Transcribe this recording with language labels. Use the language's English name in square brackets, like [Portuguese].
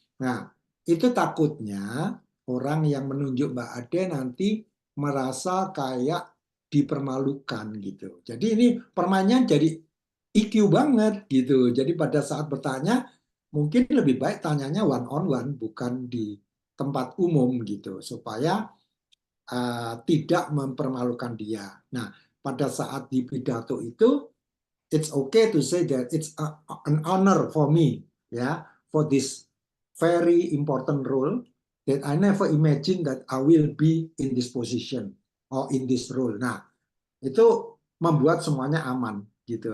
[Indonesian] Nah, itu takutnya orang yang menunjuk Mbak Ade nanti merasa kayak dipermalukan gitu. Jadi ini permainan jadi IQ banget gitu. Jadi pada saat bertanya mungkin lebih baik tanyanya [English] one on one [Indonesian] bukan di tempat umum gitu supaya tidak mempermalukan dia. Nah, pada saat di pidato itu [English] it's okay to say that it's an honor for me ya for this very important role that I never imagine that I will be in this position or in this role. [Indonesian] Nah, itu membuat semuanya aman gitu.